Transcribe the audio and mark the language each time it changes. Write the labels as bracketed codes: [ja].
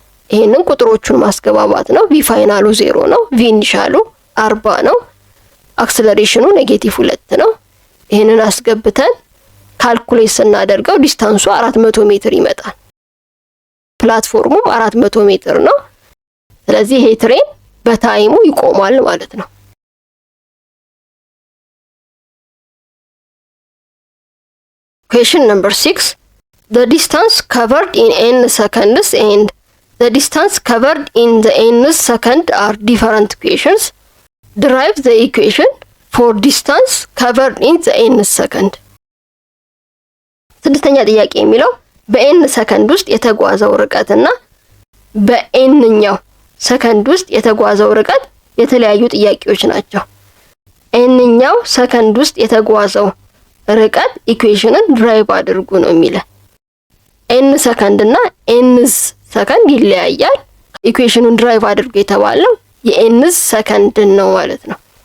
[am] ይሄንን ቁጥሮቹን ማስገባባት ነው። ቪ ፋይናሉ 0 ነው፣ ቪ ኢኒሻሉ 40 ነው፣ አክሰለሬሽኑ -2 ነው። ይሄንን አስገብተን ካልኩሌት ስናደርገው ዲስታንሱ 400 ሜትር ይመጣል። ፕላትፎርሙ 400 ሜትር ነው። ስለዚህ ይሄ ትሬን በታይሙ ይቆማል ማለት ነው። [en] Question number 6. The distance covered in n seconds and the distance covered in the n second are different equations. Derive the equation for distance covered in the n second. [am] ስድስተኛ ጥያቄ የሚለው በn ሰከንድ ውስጥ የተጓዘው ርቀትና በnኛው ሰከንድ ውስጥ የተጓዘው ርቀት የተለያዩ ጥያቄዎች ናቸው። nኛው ሰከንድ ውስጥ የተጓዘው ርቀት ኢኩዌሽንን ድራይቭ አድርጉ ነው የሚለው። n ሰከንድ እና n's ሰከንድ ይለያያል። ኢኩዌሽኑን ድራይቭ አድርጉ የተባለው የn's ሰከንድ ነው ማለት ነው።